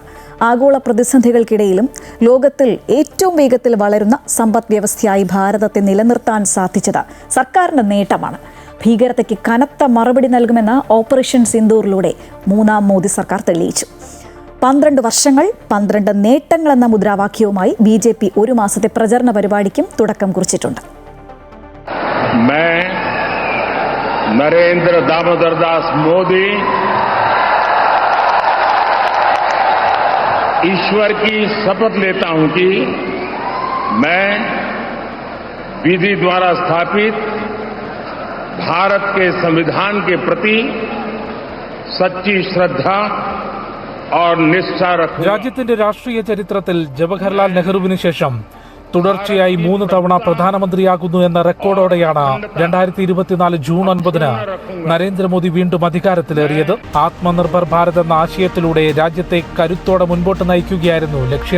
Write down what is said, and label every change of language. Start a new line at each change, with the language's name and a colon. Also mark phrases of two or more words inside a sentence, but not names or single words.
Malayalam: ആഗോള പ്രതിസന്ധികൾക്കിടയിലും ലോകത്തിൽ ഏറ്റവും വേഗത്തിൽ വളരുന്ന സമ്പദ് വ്യവസ്ഥയായി ഭാരതത്തെ നിലനിർത്താൻ സാധിച്ചത് സർക്കാരിന്റെ നേട്ടമാണ്. ഭീകരതയ്ക്ക് കനത്ത മറുപടി നൽകുമെന്ന ഓപ്പറേഷൻ സിന്ദൂറിലൂടെ മൂന്നാം മോദി സർക്കാർ തെളിയിച്ചു. 12 വർഷങ്ങൾ 12 നേട്ടങ്ങൾ എന്ന മുദ്രാവാക്യവുമായി BJP 1 മാസത്തെ പ്രചരണ പരിപാടിക്കും തുടക്കം കുറിച്ചിട്ടുണ്ട്.
Hindi: नरेंद्र दामोदर दास मोदी ईश्वर की शपथ लेता हूं कि मैं विधि द्वारा स्थापित भारत के संविधान के प्रति सच्ची श्रद्धा और निष्ठा रखूंगा.
Malayalam: രാജ്യത്തിന്റെ രാഷ്ട്രീയ ചരിത്രത്തിൽ ജവഹർലാൽ നെഹ്റുവിന് ശേഷം തുടർച്ചയായി 3 തവണ പ്രധാനമന്ത്രിയാകുന്നു എന്ന റെക്കോർഡോടെയാണ് 2024 ജൂൺ 9 നരേന്ദ്രമോദി വീണ്ടും അധികാരത്തിലേറിയത്. ആത്മനിർഭർ ഭാരത് എന്ന ആശയത്തിലൂടെ രാജ്യത്തെ കരുത്തോടെ മുൻപോട്ട് നയിക്കുകയായിരുന്നു ലക്ഷ്യം.